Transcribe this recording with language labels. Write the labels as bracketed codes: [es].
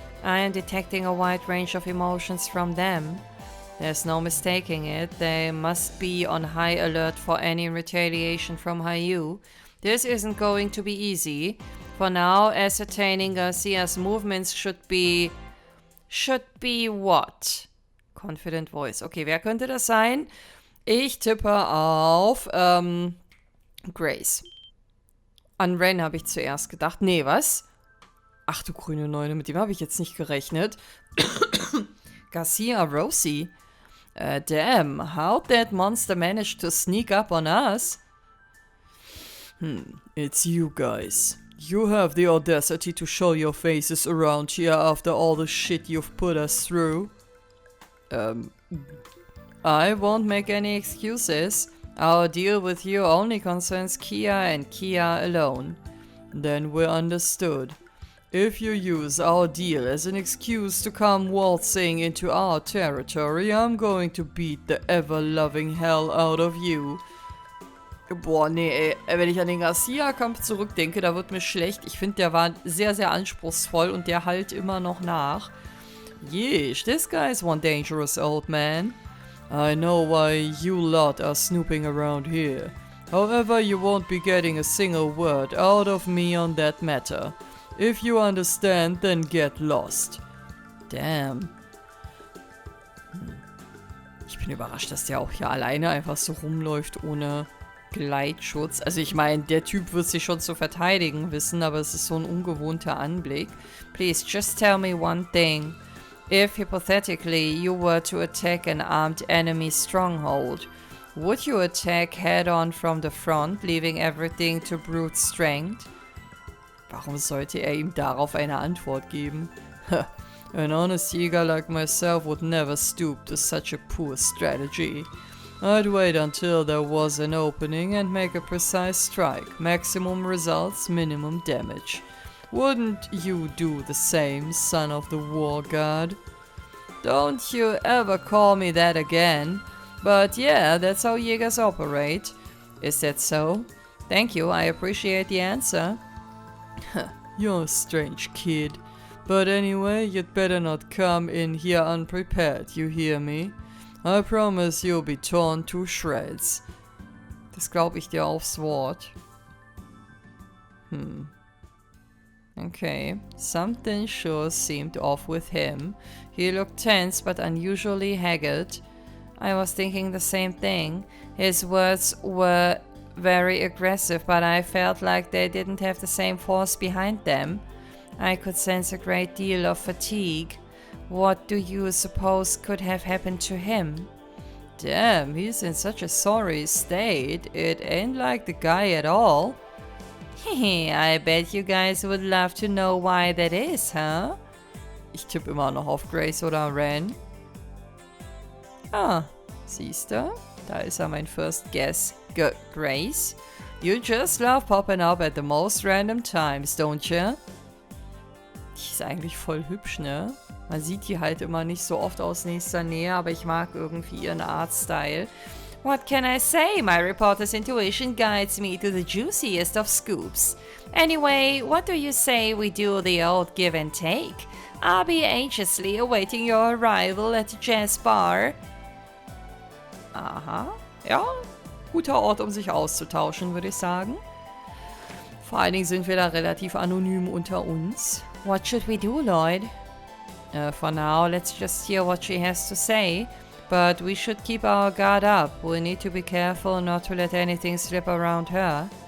[en] I am detecting a wide range of emotions from them. There's no mistaking it. They must be on high alert for any retaliation from HIER. This isn't going to be easy. For now, ascertaining Garcia's movements should be what? Confident voice. [de] Okay, wer könnte das sein? Ich tippe auf Grace. An Ren habe ich zuerst gedacht. Nee, was? Ach du grüne Neune, mit dem habe ich jetzt nicht gerechnet. Garcia Rosie. [en] Damn, how'd that monster manage to sneak up on us? It's you guys. You have the audacity to show your faces around here after all the shit you've put us through. I won't make any excuses. Our deal with you only concerns Kia and Kia alone. Then we're understood. If you use our deal as an excuse to come waltzing into our territory, I'm going to beat the ever-loving hell out of you. [de] Boah, nee, ey. Wenn ich an den Garcia-Kampf zurückdenke, da wird mir schlecht. Ich finde, der war sehr, sehr anspruchsvoll und der halt immer noch nach. [en] Yeesh, this guy's one dangerous old man. I know why you lot are snooping around here. However, you won't be getting a single word out of me on that matter. If you understand, then get lost. Damn. [de] Ich bin überrascht, dass der auch hier alleine einfach so rumläuft ohne Gleitschutz. Also ich meine, der Typ wird sich schon zu verteidigen wissen, aber es ist so ein ungewohnter Anblick. [en] Please, just tell me one thing. If, hypothetically, you were to attack an armed enemy stronghold, would you attack head-on from the front, leaving everything to brute strength? [de] Warum sollte er ihm darauf eine Antwort geben? [en] An honest Jäger like myself would never stoop to such a poor strategy. I'd wait until there was an opening and make a precise strike. Maximum results, minimum damage. Wouldn't you do the same, son of the war god? Don't you ever call me that again. But yeah, that's how Jägers operate. Is that so? Thank you, I appreciate the answer. You're a strange kid. But anyway, you'd better not come in here unprepared, you hear me? I promise you'll be torn to shreds. [de] Das glaube ich dir aufs Wort. [en] Okay, something sure seemed off with him. He looked tense but unusually haggard. I was thinking the same thing. His words were very aggressive, but I felt like they didn't have the same force behind them. I could sense a great deal of fatigue. What do you suppose could have happened to him? Damn, he's in such a sorry state. It ain't like the guy at all. Hehe, I bet you guys would love to know why that is, huh? [de] Ich tippe immer noch auf Grace oder Ren. Ah, siehste? Da ist ja mein [en] first guess. [de] Grace? [en] You just love popping up at the most random times, don't you? [de] Die ist eigentlich voll hübsch, ne? Man sieht die halt immer nicht so oft aus nächster Nähe, aber ich mag irgendwie ihren Artstyle. [en] What can I say? My reporter's intuition guides me to the juiciest of scoops. Anyway, what do you say we do the old give and take? I'll be anxiously awaiting your arrival at the jazz bar. [de] Aha, ja, guter Ort, um sich auszutauschen, würde ich sagen. Vor allen Dingen sind wir da relativ anonym unter uns. [en] What should we do, Lloyd? For now, let's just hear what she has to say. But we should keep our guard up. We need to be careful not to let anything slip around her.